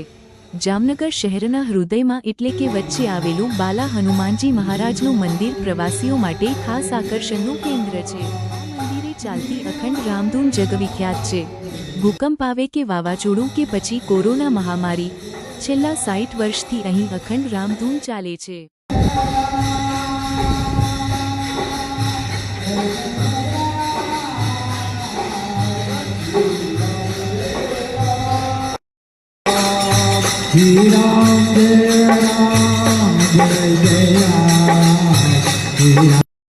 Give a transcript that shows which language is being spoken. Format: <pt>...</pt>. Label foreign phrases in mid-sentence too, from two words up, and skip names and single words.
<gu>જામનગર શહેરના હૃદયમાં એટલે કે વચ્ચે આવેલું બાલા હનુમાનજી મહારાજનું મંદિર પ્રવાસીઓ માટે ખાસ આકર્ષણનું કેન્દ્ર છે। મંદિરે ચાલતી અખંડ રામધૂન જગવિખ્યાત છે। ભૂકંપ આવે કે વાવાઝોડું કે પછી કોરોના મહામારી, છેલ્લા 60 વર્ષથી અહીં અખંડ રામધૂન ચાલે છે।</gu> <hi>जय राम, जय राम, जय जय राम, जय राम।</hi>